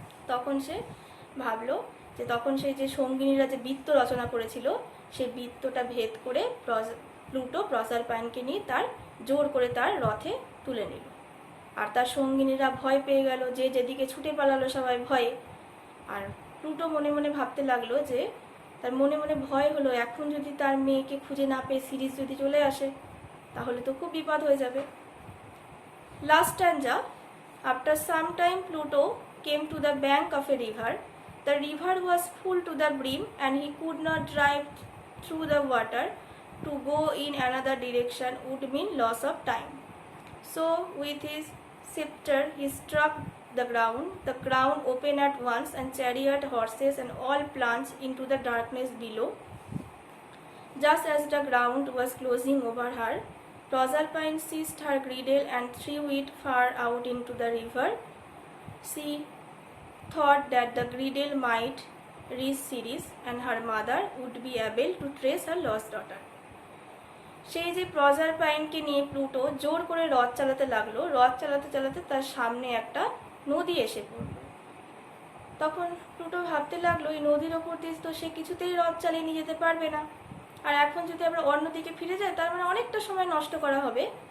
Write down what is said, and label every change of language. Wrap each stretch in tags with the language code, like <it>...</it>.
<bn>তখন সে ভাবলো যে তখন সেই যে সঙ্গিনীরা যে বৃত্ত রচনা করেছিল সেই বৃত্তটা ভেদ করে প্লুটো প্রজারপাইনকে নিয়ে জোর করে তার রথে তুলে নিল। আর তার সঙ্গিনীরা ভয় পেয়ে গেল, যে যেদিকে ছুটে পালালো সবাই ভয়ে। আর প্লুটো মনে মনে ভাবতে লাগলো যে তার মনে মনে ভয় হলো, এখন যদি তার মেয়েকে খুঁজে না পেয়ে সিরিজ যদি চলে আসে তাহলে তো খুব বিপদ হয়ে যাবে।</bn> <en>Last stanza, after some time Pluto came to the bank of a river. The river was full to the brim and he could not drive through the water. To go in another direction would mean loss of time. So with his scepter he struck the ground opened at once and chariot, horses and all plunged into the darkness below. Just as the ground was closing over her, Proserpine seized her girdle and threw it far out into the river. She thought that the girdle might reach Ceres and her mother would be able to trace her lost daughter.</en> <bn>সেই যে প্রজারপাইনকে নিয়ে Pluto জোর করে রথ চালাতে লাগলো, রথ চালাতে চালাতে তার সামনে একটা নদী এসে পড়ল। তখন প্লুটো ভাবতে লাগলো, এই নদীর ওপর দিয়ে তো সে কিছুতেই রথ চালিয়ে নিয়ে যেতে পারবে না, আর এখন যদি আমরা অন্যদিকে ফিরে যাই তার মানে অনেকটা সময় নষ্ট করা হবে।</bn>